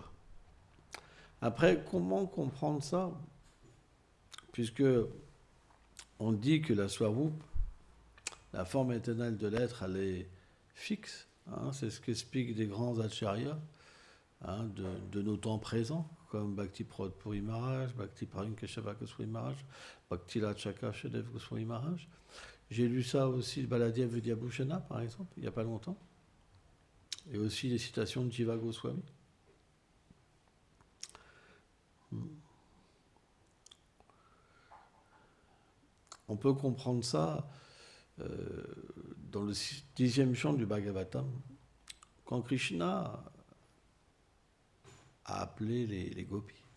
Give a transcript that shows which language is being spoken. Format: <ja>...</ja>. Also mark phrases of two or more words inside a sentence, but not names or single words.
<fr>Après, comment comprendre ça? Puisque on dit que la Swarup, la forme éternelle de l'être, elle est fixe. C'est ce qu'expliquent des grands acharyas de nos temps présents, comme Bhakti Prod Puri Maharaj, Bhakti Pravin Keshava Goswami Maharaj, Bhakti Rachaka Shadev Goswami Maharaj. J'ai lu ça aussi, Baladev Vidyabhushana, par exemple, il n'y a pas longtemps. Et aussi les citations de Jiva Goswami. On peut comprendre ça dans le 10e chant du Bhagavatam, quand Krishna a appelé les gopis.</fr>